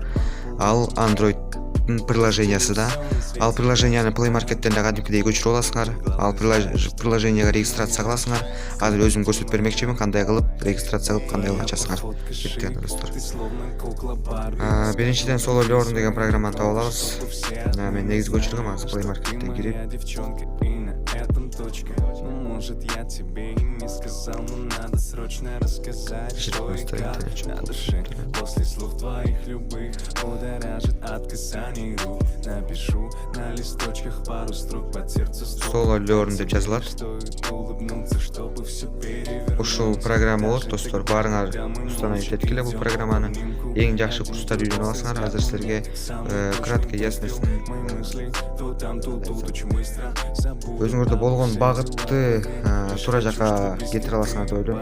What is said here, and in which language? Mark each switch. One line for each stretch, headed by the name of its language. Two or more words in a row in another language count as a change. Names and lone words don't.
Kyrgyz: Ал Android приложениясы да. Ал приложенияны Play Market'тен да кадимкидей көчүрүп аласыңар. Ал приложенияга регистрация кыласыңар. Азыр өзүм көрсөтүп бермекчимин, кандай кылып регистрация кылып, кандай кылып ачасыңар деп достор. Биринчиден Solo Learn деген программаны таап алабыз. Мен негизи көчүргөм, азыр Play Market'те кирип.
Russian: Может, я тебе и не сказал, но надо срочно рассказать, что и как на душе. После слов твоих любых будоражит от касаний рук. Напишу на листочках пару строк под сердце.
Kyrgyz: Solo Learn деп жазылат. Ушул программа болот достор, баарыңар установить эткиле бул программаны. Эң жакшы курстар үйрөнүп аласыңар. Азыр силерге кратко яснысын өзүңөрдө болгон багытты туура жака кетире аласыңар деп ойлойм.